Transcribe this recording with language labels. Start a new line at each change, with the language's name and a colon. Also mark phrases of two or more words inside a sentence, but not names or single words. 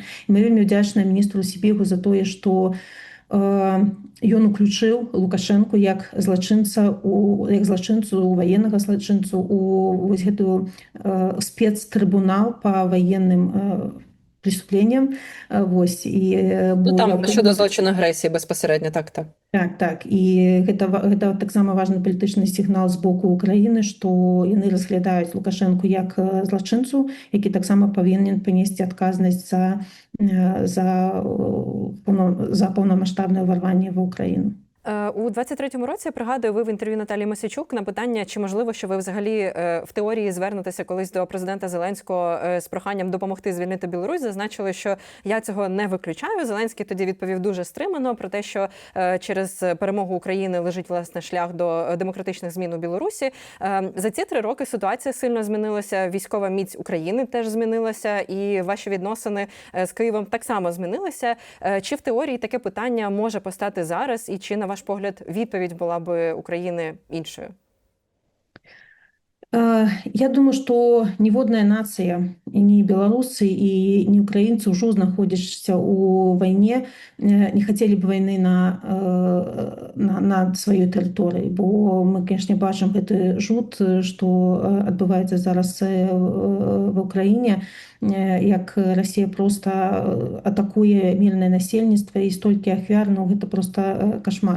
Belarusian: І мы вельмі ўдзячныя міністру Сібігу за тое, што ён уключыў Лукашэнку як злачынцу, ваеннага злачынцу у вось гэтую спецтрыбунал па ваенным преступлениям. Вось, і
Ukrainian: там щодо злочину агресії безпосередньо, так. Так.
Belarusian: І гэта таксама важны палітычны сігнал з боку Украіны, што яны разглядаюць Лукашэнку як злачынцу, які таксама павінен панесці адказнасць за паўнамаштабнае ўварванне ва Ўкраіну.
Ukrainian: У 23-му році, пригадую, ви в інтерв'ю Наталії Мосійчук на питання, чи можливо, що ви взагалі в теорії звернетеся колись до президента Зеленського з проханням допомогти звільнити Білорусь, зазначили, що я цього не виключаю. Зеленський тоді відповів дуже стримано про те, що через перемогу України лежить, власне, шлях до демократичних змін у Білорусі. За ці 3 роки ситуація сильно змінилася, військова міць України теж змінилася, і ваші відносини з Києвом так само змінилися. Чи в теорії таке питання може постати зараз, і чи, на ваш погляд, відповідь була би України іншою?
Belarusian: Я думаю, што ніводная нацыя, і ні беларусы, і ні украінцы ўжо знаходзяцца ў вайне, не хацелі б вайны на сваёй тэрыторыі, бо мы, канешне, бачым гэты жут, што адбываецца зараз ва Ўкраіне, як Расія проста атакуе мірнае насельніцтва і столькі ахвяр, гэта проста кашмар.